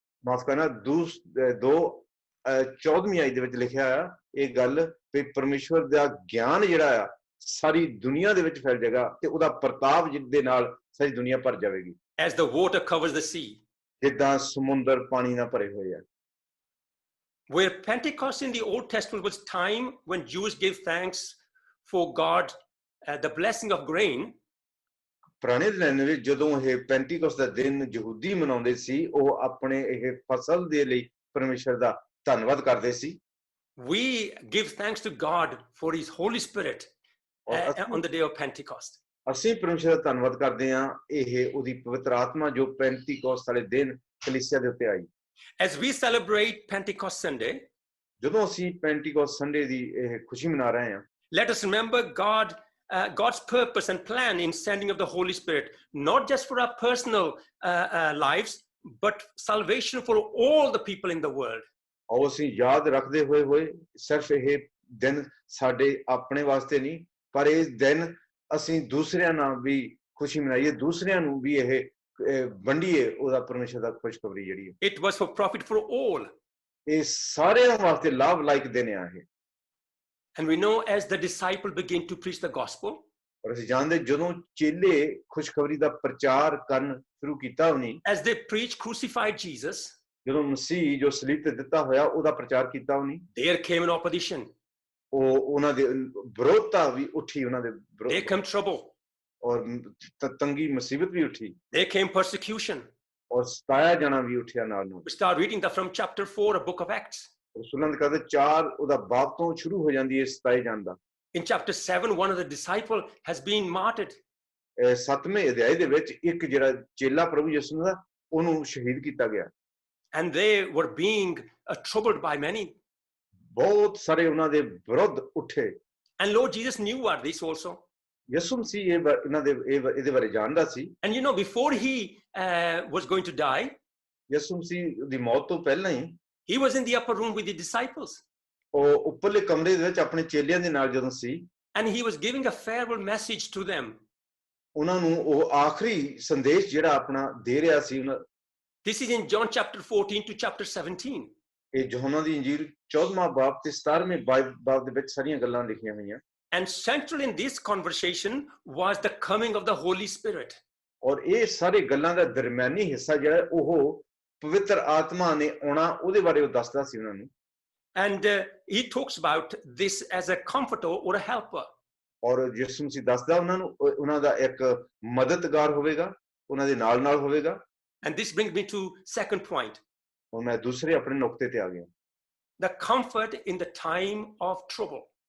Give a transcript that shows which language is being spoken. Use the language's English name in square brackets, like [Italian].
[Punjabi] ਮਾਫ ਕਰਨਾ, 14ਵੀਂ ਆਇਤ ਦੇ ਵਿੱਚ ਲਿਖਿਆ ਹੈ ਇਹ ਗੱਲ ਕਿ ਪਰਮੇਸ਼ਵਰ ਦਾ ਗਿਆਨ ਜਿਹੜਾ ਆ ਸਾਰੀ ਦੁਨੀਆ ਦੇ ਵਿੱਚ ਫੈਲ ਜਾਏਗਾ ਤੇ ਉਹਦਾ ਪ੍ਰਤਾਪ ਜਿਹਦੇ ਨਾਲ ਸਾਰੀ ਦੁਨੀਆ ਭਰ ਜਾਵੇਗੀ। [English] As the water covers the sea. [Punjabi] ਜਿੱਦਾਂ ਸਮੁੰਦਰ ਪਾਣੀ ਨਾਲ ਭਰੇ ਹੋਏ ਆ। [English] Where Pentecost in the Old Testament was time when Jews gave thanks for God, the blessing of grain. [Punjabi] ਪੁਰਾਣੇ ਦਿਨਾਂ ਵਿੱਚ ਜਦੋਂ ਇਹ ਪੈਂਟੀਕੋਸਤ ਦਾ ਦਿਨ ਯਹੂਦੀ ਮਨਾਉਂਦੇ ਸੀ, ਉਹ ਆਪਣੇ ਇਹ ਫਸਲ ਦੇ ਲਈ ਪਰਮੇਸ਼ਰ ਦਾ ਧੰਨਵਾਦ ਕਰਦੇ ਸੀ। [English] We give thanks to God for his Holy Spirit on the day of Pentecost. [Punjabi] ਅਸੀਂ ਪਰਮੇਸ਼ਰ ਦਾ ਧੰਨਵਾਦ ਕਰਦੇ ਹਾਂ, ਇਹ ਉਹਦੀ ਪਵਿੱਤਰ ਆਤਮਾ ਜੋ ਪੈਂਟੀਕੋਸਤ ਵਾਲੇ ਦਿਨ ਕਲੀਸਿਆ ਦੇ ਉੱਤੇ ਆਈ। [English] As we celebrate Pentecost Sunday, [Punjabi] ਜਦੋਂ ਅਸੀਂ ਪੈਂਟੀਕੋਸਤ ਸੰਡੇ ਦੀ ਇਹ ਖੁਸ਼ੀ ਮਨਾ ਰਹੇ ਹਾਂ, [English] let us remember God's purpose and plan in sending of the Holy Spirit, not just for our personal lives, but salvation for all the people in the world. [Punjabi] ਆਓ ਅਸੀਂ ਯਾਦ ਰੱਖਦੇ ਹੋਏ ਸਿਰਫ ਇਹ ਦਿਨ ਸਾਡੇ ਆਪਣੇ ਵਾਸਤੇ ਨਹੀਂ, ਪਰ ਇਸ ਦਿਨ ਅਸੀਂ ਦੂਸਰਿਆਂ ਨਾਲ ਵੀ ਖੁਸ਼ੀ ਮਨਾਈਏ, ਦੂਸਰਿਆਂ ਨੂੰ ਵੀ ਇਹ ਵੰਡੀਏ ਉਹਦਾ ਪਰਮੇਸ਼ਰ ਦਾ ਖੁਸ਼ਖਬਰੀ ਜਿਹੜੀ ਹੈ। [English] It was for profit for all. [Punjabi] ਇਹ ਸਾਰਿਆਂ ਵਾਸਤੇ ਲਾਭ ਲਾਇਕ ਦਿਨ ਆ ਇਹ। [English] And we know as the disciple began to preach the gospel, [Punjabi] ਔਰ ਅਸੀਂ ਜਾਣਦੇ ਜਦੋਂ ਚੇਲੇ ਖੁਸ਼ਖਬਰੀ ਦਾ ਪ੍ਰਚਾਰ ਕਰਨ ਸ਼ੁਰੂ ਕੀਤਾ ਉਹਨੇ, [English] as they preached crucified Jesus, [Punjabi] ਜਦੋਂ ਮਸੀਹ ਜੋ ਸਲੀਬ ਤੇ ਦਿੱਤਾ ਹੋਇਆ ਉਹਦਾ ਪ੍ਰਚਾਰ ਕੀਤਾ ਉਹਨੇ, [English] there came an opposition. [Punjabi] ਉਹਨਾਂ ਦੇ ਵਿਰੋਧਤਾ ਵੀ ਉੱਠੀ, ਉਹਨਾਂ ਦੇ [English] There came trouble. [Punjabi] ਔਰ ਤੰਗੀ ਮੁਸੀਬਤ ਵੀ ਉੱਠੀ, [English] There came persecution. [Punjabi] ਔਰ ਸਤਾਇਆ ਜਾਣਾ ਵੀ ਉੱਠਿਆ ਨਾਲ ਨਾਲ। [English] We start reading that from chapter 4 of book of Acts. [Punjabi] ਰਸੂਲਾਂ ਦੇ ਕਹਿੰਦੇ 4 ਉਹਦਾ ਬਾਪ ਤੋਂ ਸ਼ੁਰੂ ਹੋ ਜਾਂਦੀ ਹੈ ਸਤਾਏ ਜਾਣ ਦਾ। [English] In chapter 7, one of the disciple has been martyred. [Punjabi] 7ਵੇਂ ਅਧਿਆਇ ਦੇ ਵਿੱਚ ਇੱਕ ਜਿਹੜਾ ਚੇਲਾ ਪ੍ਰਭੂ ਯਿਸੂ ਦਾ ਉਹਨੂੰ ਸ਼ਹੀਦ ਕੀਤਾ ਗਿਆ। [English] And they were being troubled by many. [Punjabi] ਬਹੁਤ ਸਾਰੇ ਉਹਨਾਂ ਦੇ ਵਿਰੁੱਧ ਉੱਠੇ। [English] And Lord Jesus knew about this also. [Punjabi] ਯਿਸੂ ਮਸੀਹ ਇਹਦੇ ਬਾਰੇ ਜਾਣਦਾ ਸੀ। [English] And you know, before he was going to die, [Punjabi] ਯਿਸੂ ਮਸੀਹ ਦੀ ਮੌਤ ਤੋਂ ਪਹਿਲਾਂ ਹੀ [English] he was in the upper room with the disciples. [Punjabi] ਉਹ ਉੱਪਰਲੇ ਕਮਰੇ ਦੇ ਵਿੱਚ ਆਪਣੇ ਚੇਲਿਆਂ ਦੇ ਨਾਲ ਜਦੋਂ ਸੀ, [English] and he was giving a farewell message to them. [Punjabi] ਉਹਨਾਂ ਨੂੰ ਉਹ ਆਖਰੀ ਸੰਦੇਸ਼ ਜਿਹੜਾ ਆਪਣਾ ਦੇ ਰਿਹਾ ਸੀ। [English] This is in John chapter 14 to chapter 17. [Punjabi] ਇਹ ਯੋਹਨਾ ਦੀ ਇੰਜੀਲ 14ਵਾਂ ਬਾਬ ਤੇ 17ਵੇਂ ਬਾਬ ਦੇ ਵਿੱਚ ਸਾਰੀਆਂ ਗੱਲਾਂ ਲਿਖੀਆਂ ਹੋਈਆਂ। [English] And central in this conversation was the coming of the Holy Spirit. [Punjabi] ਔਰ ਇਹ ਸਾਰੇ ਗੱਲਾਂ ਦਾ ਦਰਮਿਆਨੀ ਹਿੱਸਾ ਜਿਹੜਾ ਉਹ ਪਵਿੱਤਰ ਆਤਮਾ ਨੇ ਆਉਣਾ ਉਹਦੇ ਬਾਰੇ ਉਹ ਦੱਸਦਾ ਸੀ ਉਹਨਾਂ ਨੂੰ। [English] And he talks about this as a comforter or a helper. [Punjabi] ਔਰ ਯਿਸੂ ਮਸੀਹ ਦੱਸਦਾ ਉਹਨਾਂ ਨੂੰ ਉਹਨਾਂ ਦਾ ਇੱਕ ਮਦਦਗਾਰ ਹੋਵੇਗਾ, ਉਹਨਾਂ ਦੇ ਨਾਲ ਹੋਵੇਗਾ। [English] And this brings me to second point. [Punjabi] ਔਰ ਮੈਂ ਦੂਸਰੇ ਆਪਣੇ ਨੁਕਤੇ ਤੇ ਆ ਗਿਆ। [English] The comfort in the time of trouble.